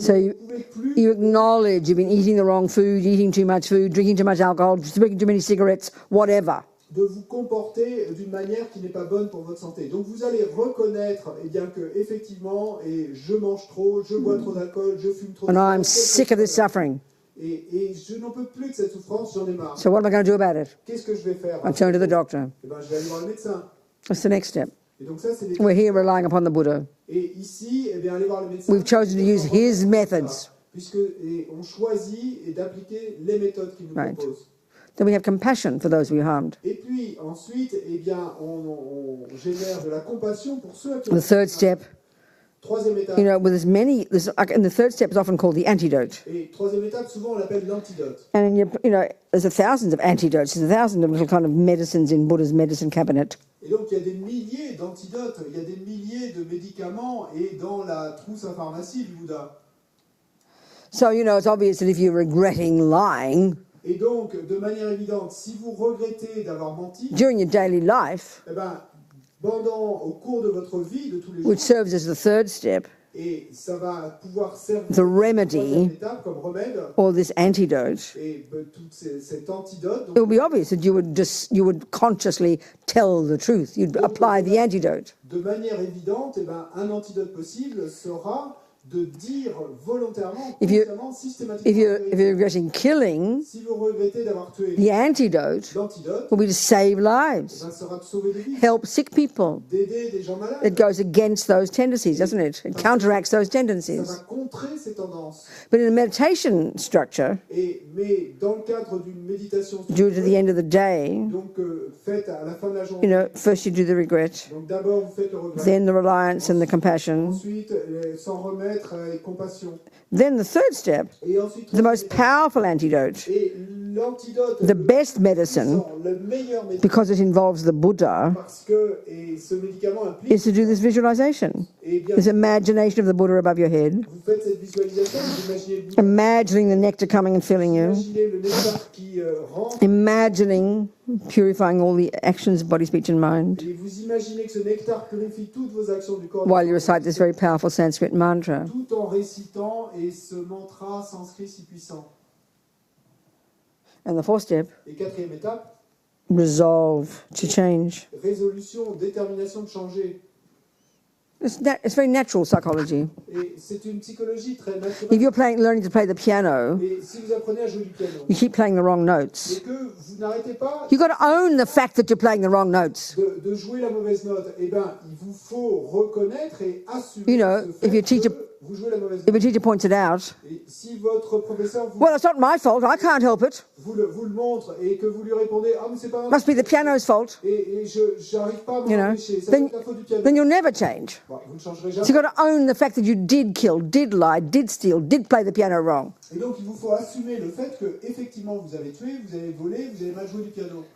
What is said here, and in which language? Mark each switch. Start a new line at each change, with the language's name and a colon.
English: So
French: ne pouvez plus.
English: you acknowledge you've been eating the wrong food, eating too much food, drinking too much alcohol, smoking too many cigarettes, whatever.
French: De vous comporter d'une manière qui n'est pas bonne pour votre santé. Donc vous allez reconnaître que effectivement je mange trop, je bois trop d'alcool, je fume trop.
English: And I'm sick of this suffering.
French: Et je n'en peux plus de cette souffrance, j'en ai marre.
English: So what am I going to do about it?
French: Qu'est-ce que je vais faire?
English: I turn to the doctor.
French: Je vais aller voir le médecin.
English: That's the next step.
French: Et donc ça, c'est
English: We're here relying upon the Buddha.
French: Et ici, aller voir le médecin.
English: We've chosen to use his methods.
French: Puisque on choisit d'appliquer les méthodes qu'il nous propose.
English: Then we have compassion for those we harmed.
French: Et puis ensuite, on génère de la compassion pour ceux qui ont.
English: The third step.
French: Troisième étape.
English: With as many, and the third step is often called the antidote.
French: Et troisième étape, souvent on l'appelle l'antidote.
English: And there's thousands of antidotes. There's 1,000 of little kind of medicines in Buddha's medicine cabinet.
French: Et donc il y a des milliers d'antidotes, il y a des milliers de médicaments et dans la trousse à pharmacie du Bouddha.
English: So it's obvious that if you're regretting lying.
French: Et donc, de manière évidente, si vous regrettez d'avoir menti,
English: during your daily life,
French: eh ben, au cours de votre vie de tous les jours,
English: which serves as the third step,
French: et ça va pouvoir servir
English: the remedy,
French: étape comme remède,
English: or this antidote,
French: et cet antidote,
English: it will be obvious that you would consciously tell the truth. You'd apply the antidote.
French: de manière évidente, eh ben, un antidote possible sera de dire volontairement, consciemment, systématiquement.
English: If you're regretting killing,
French: Si vous regrettez d'avoir tué,
English: the antidote
French: l'antidote
English: will be to save lives,
French: ben, sera de sauver des vies,
English: help sick people.
French: d'aider des gens malades.
English: It goes against those tendencies, doesn't it? It counteracts those
French: Ça
English: tendencies.
French: va contrer ces tendances.
English: But in a meditation structure,
French: Mais dans le cadre d'une méditation
English: due to the end of the day,
French: donc faite à la fin de la journée,
English: first you do the regret,
French: donc d'abord vous faites le regret,
English: then the reliance and the compassion.
French: ensuite s'en remettre et compassion,
English: Then the third step,
French: et ensuite
English: the most powerful antidote,
French: et l'antidote,
English: the best medicine,
French: le meilleur médicament,
English: because it involves the Buddha,
French: parce que et ce médicament implique,
English: is to do this visualization.
French: et bien
English: This imagination of the Buddha above your head,
French: vous faites cette visualisation, vous imaginez le Bouddha,
English: imagining the nectar coming and filling you,
French: imaginez le nectar qui rentre,
English: imagining purifying all the actions, body, speech and mind,
French: et vous imaginez que ce nectar purifie toutes vos actions du corps,
English: while you recite this very powerful Sanskrit mantra.
French: tout en récitant et ce mantra sanskrit si puissant.
English: And the fourth step,
French: Et quatrième étape,
English: resolve to change.
French: résolution, détermination de changer.
English: It's very natural psychology.
French: Et c'est une psychologie très
English: If
French: naturelle.
English: you're learning to play the piano,
French: Et si vous apprenez à jouer du piano,
English: you keep playing the wrong
French: et
English: notes.
French: que vous n'arrêtez pas
English: You've got to own the fact that you're playing the wrong notes.
French: de jouer la mauvaise note, eh ben, il vous faut reconnaître et assumer
English: You know,
French: ce fait
English: if your teacher-
French: que vous jouez la mauvaise
English: If
French: note.
English: a teacher points it out,
French: Et si votre professeur
English: well, it's not my fault. I can't help it.
French: vous le montre et que vous lui répondez « Ah, mais c'est pas
English: Must be the piano's fault.
French: et je n'arrive pas à m'en
English: You know,
French: empêcher, ça
English: then-
French: c'est la faute du piano.
English: Then you'll never change.
French: Bon, vous ne changerez
English: So
French: jamais.
English: you've got to own the fact that you did kill, did lie, did steal, did play the piano wrong.
French: Et donc il vous faut assumer le fait que effectivement vous avez tué, vous avez volé, vous avez mal joué du piano.